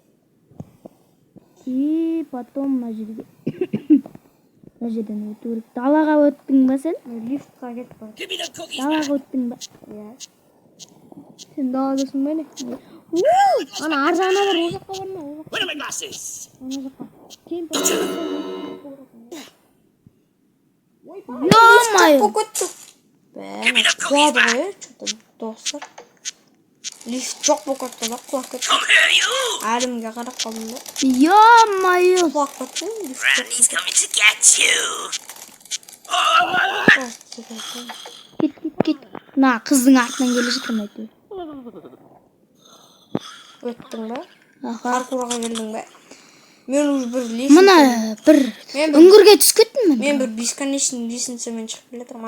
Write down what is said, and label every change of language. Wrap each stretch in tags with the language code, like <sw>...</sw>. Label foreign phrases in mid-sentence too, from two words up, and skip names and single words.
<ru>И потом</ru> <kk>мына жерге. Мына жерден өту керек. Далаға өттің ба сен? Лифтқа кетіп бар. Далаға өттің ба? Иә. Сен даладасың ба не? Ана ар жағына бар, ол жаққа барма.</kk> <en>Where are my glasses?</en> <kk>Ана жаққа.</kk> <ru>Ё-моё!</ru> <kk>Бәрі құлады ғой, что-то достар. Лифт жоқ болып кетті да, құлап кетті.</kk> <en>Come here, you!</en> <kk>Әлімге қарап қалдым да.</kk> <ru>Ё-моё!</ru> <kk>Құлап кетті, лифт</kk> <en>Randy's coming to get you!</en> <kk>Кет. На, қыздың артынан келе жатырмын әйтеуір. Өттің ба? Аха. Паркурға келдің ба? Мен уже бір лесін... Мына бір үңгірге түсіп кеттім мен. Мен бір бесконечный лесінсімен шығып келе жатырмын.</kk>